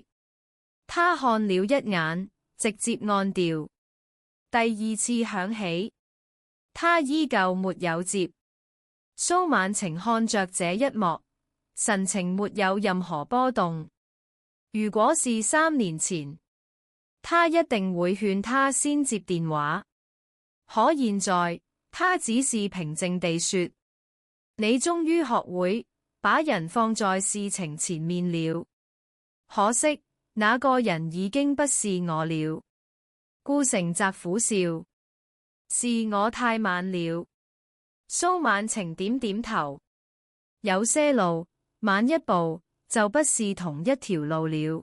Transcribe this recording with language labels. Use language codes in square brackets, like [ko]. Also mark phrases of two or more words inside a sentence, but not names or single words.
[zh] 他看了一眼，直接按掉。第二次響起，他依舊沒有接。蘇曼晴看着這一幕，神情沒有任何波動。如果是3年前，他一定會勸他先接電話。可現在，他只是平靜地說：你終於學會把人放在事情前面了。可惜，那個人已經不是我了。顧成澤苦笑：是我太慢了。蘇曼晴點點頭。有些路晚一步就不是同一條路了。